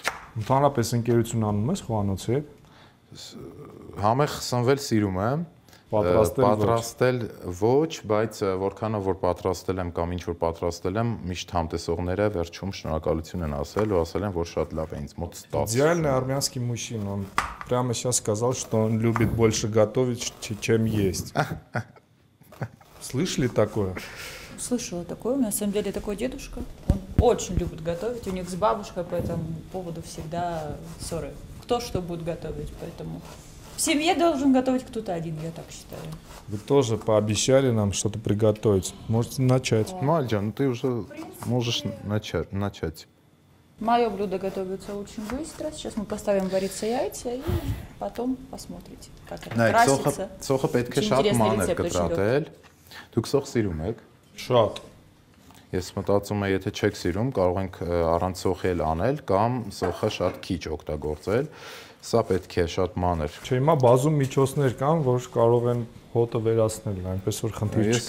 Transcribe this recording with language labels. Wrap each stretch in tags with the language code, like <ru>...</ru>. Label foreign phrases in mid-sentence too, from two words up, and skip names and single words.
<hy>Ընդհանրապես ընկերություն անում ես խոհանոցի հետ։ Համեղ սնվել սիրում եմ, պատրաստել ոչ, բայց որքանով որ պատրաստել եմ կամ ինչ որ պատրաստել եմ, միշտ համտեսողները վերջում շնորհակալություն են ասել ու ասել են, որ շատ լավ է ինձ мод ստացվում։</hy> <ru>Идеальный армянский мужчина, он прямо сейчас сказал, что он любит больше готовить, чем есть. Слышали такое? Слышала такое. У меня на самом деле такой дедушка. Он очень любит готовить. У них с бабушкой по этому поводу всегда ссоры. Кто что будет готовить, поэтому в семье должен готовить кто-то один, я так считаю. Вы тоже пообещали нам что-то приготовить. Можете начать. Мальджан, ты уже можешь начать. Мое блюдо готовится очень быстро. Сейчас мы поставим вариться яйца и потом посмотрите, как это красится.</ru> <hy>Սոխը պետք է շատ մանր կտրատել։ Դուք սոխ սիրում եք։ Շատ։ Ես մտածում եմ, եթե չեք սիրում, կարող ենք առանց սոխի էլ անել կամ սոխը շատ քիչ օգտագործել։ Սա պետք է շատ մանր։ Չէ, հիմա բազում միջոցներ կան, որ կարող են հոտը վերացնել, այնպես որ խնդիր չկա։</hy>